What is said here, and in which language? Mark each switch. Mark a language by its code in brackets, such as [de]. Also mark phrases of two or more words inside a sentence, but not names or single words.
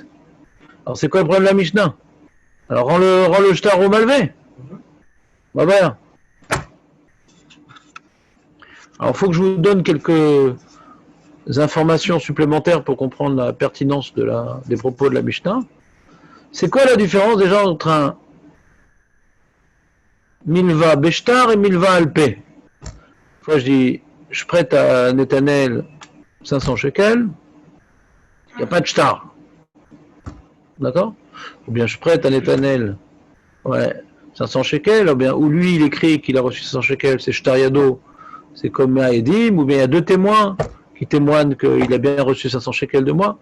[fr] Alors, c'est quoi le problème de la Mishnah? Alors, rends le shtar au malvé. Bah, voilà. Alors, il faut que je vous donne quelques informations supplémentaires pour comprendre la pertinence des propos de la Mishnah. C'est quoi la différence déjà entre un [he] milva beshtar [fr] et [he] milva alpé? [fr] Fois je dis, je prête à Netanel 500 shekels, il n'y a pas de shtar. D'accord? Ou bien je prête à Netanel 500 shekels, ou lui il écrit qu'il a reçu 500 shekels, c'est [he] shtar yado, [fr] c'est comme à Edim, ou bien il y a deux témoins qui témoignent qu'il a bien reçu 500 shekels de moi.